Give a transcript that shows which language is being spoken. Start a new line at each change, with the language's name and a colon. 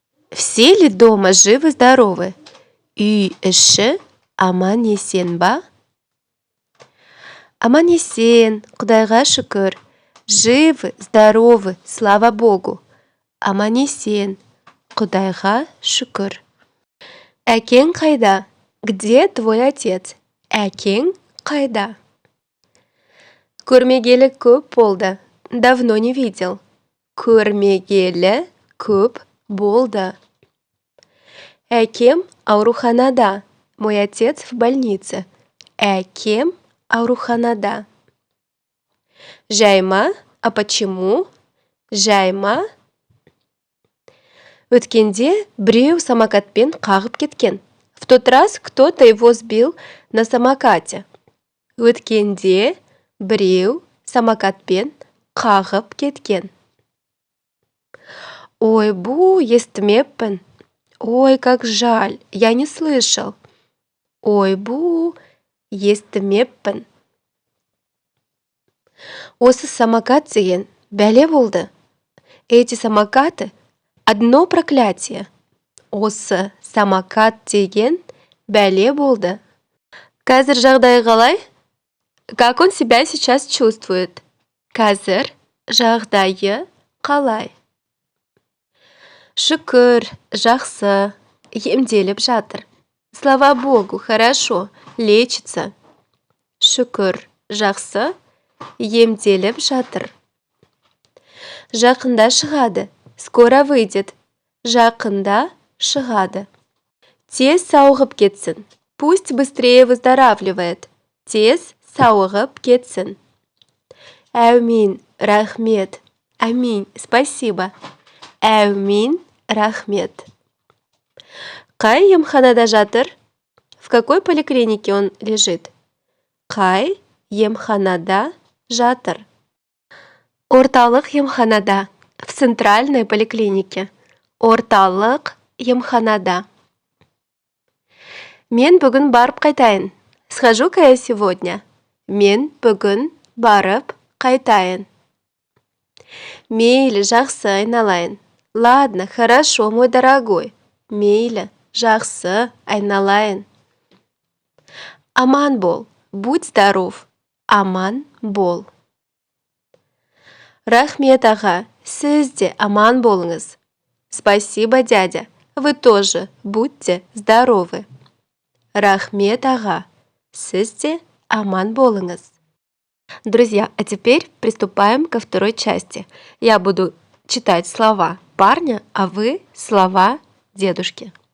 Russian: Все ли дома живы-здоровы?
Kazakh: Үй іші аман есен ба? Аман есен, Құдайға шүкір.
Russian: Живы, здоровы, слава Богу.
Kazakh: Аман есен, Құдайға шүкір. Әкең қайда?
Russian: Где твой отец?
Kazakh: Әкең қайда? Көрмегелі көп болды.
Russian: Давно не видел.
Kazakh: Көрмегелі көп болды. Әкем ауруханада.
Russian: Мой отец в больнице.
Kazakh: Әкем ауруханада. Жай ма?
Russian: А почему?
Kazakh: Жай ма? Өткенде біреу самокатпен қағып кеткен.
Russian: В тот раз кто-то его сбил на самокате.
Kazakh: Өткенде біреу самокатпен қағып кеткен. Ой, бу, естімеппін.
Russian: Ой, как жаль, я не слышал.
Kazakh: Ой, бу, естімеппін. Осы самокат деген бәле болды.
Russian: Эти самокаты одно проклятие.
Kazakh: Осы самокат деген бәле болды. Қазір жағдайы қалай?
Russian: Как он себя сейчас чувствует?
Kazakh: Қазір жағдайы қалай? Шүкір, жақсы, емделіп жатыр.
Russian: Слава Богу, хорошо, лечится.
Kazakh: Шүкір, жақсы, емделіп жатыр. Жақында шығады,
Russian: скоро выйдет.
Kazakh: Жақында шығады. Тез сауығып кетсін.
Russian: Пусть быстрее выздоравливает.
Kazakh: Тез сауығып кетсін. Әумин, рахмет.
Russian: Аминь, спасибо.
Kazakh: Әумин, рахмет. Қай емханада жатыр?
Russian: В какой поликлинике он лежит?
Kazakh: Қай емханада жатыр? Орталық емханада.
Russian: В центральной поликлинике.
Kazakh: Орталық емханада. Мен бүгін барып қайтайын.
Russian: Схожу-ка я сегодня.
Kazakh: Мен бүгін барып қайтайын. Мейлі, жақсы, айналайын.
Russian: Ладно, хорошо, мой дорогой.
Kazakh: Мейлі, жақсы, айналайын. Аман бол,
Russian: будь здоров.
Kazakh: Аман бол. Рахмет, аға, сіз де аман болыңыз.
Russian: Спасибо, дядя, вы тоже будьте здоровы.
Kazakh: Рахмет, аға, сіз де аман болыңыз.
Russian: Друзья, а теперь приступаем ко второй части. Я буду читать слова парня, а вы слова дедушки.